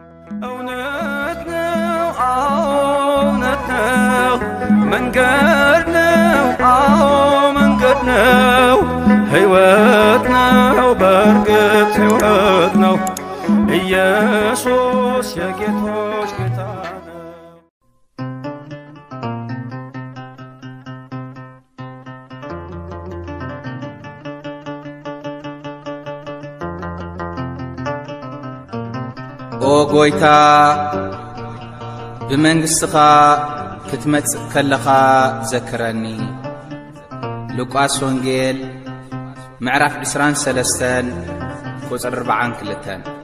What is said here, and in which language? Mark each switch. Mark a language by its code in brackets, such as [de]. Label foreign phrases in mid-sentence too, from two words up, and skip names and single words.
[am] መንገድ ነው መንገድ ነው ሕይወት ነው በርግጥ ሕይወት ነው ኢየሱስ የጌቶች ጌታ ነው። [ti] ኦ ጎይታ ብመንግሥትኻ ክትመጽእ ከለኻ ዘክረኒ። ሉቃስ ወንጌል ምዕራፍ 23 ቁጽር 42